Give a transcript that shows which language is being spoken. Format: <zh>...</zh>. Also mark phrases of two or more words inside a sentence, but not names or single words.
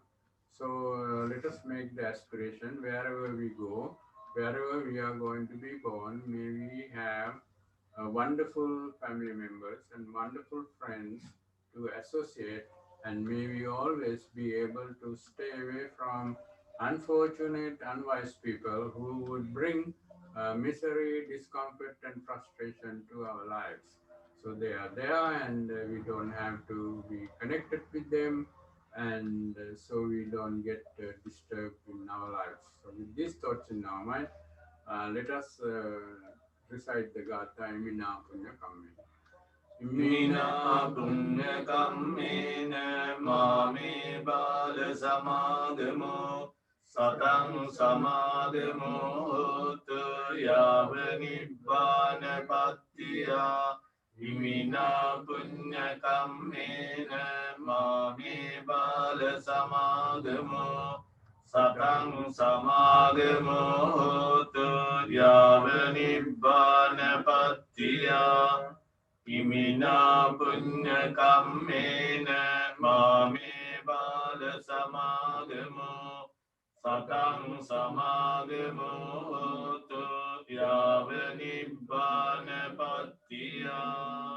<en>So let us make the aspiration wherever we go, wherever we are going to be born, may we have wonderful family members and wonderful friends to associate, and may we always be able to stay away from unfortunate, unwise people who would bring misery, discomfort, and frustration to our lives. So they are there, and we don't have to be connected with them, and so we don't get disturbed in our lives. So with these thoughts in our mind, let us recite the Gatha Imina Punya Kammena.</en> <pi>Imina puñña kammena mame bala samagamo sataṃ samagamo hotu yāva nibbāna pattiya. Imina puñña kammena mame bala samagamo සතං සමාගමෝ හෝතු යාව නිබ්බානපත්තියා ඉමිනා පුඤ්ඤ කම්මේන මාමේ බාල සමාගමෝ සතං සමාගමෝ හෝතු යාව නිබ්බානපත්තියා</pi>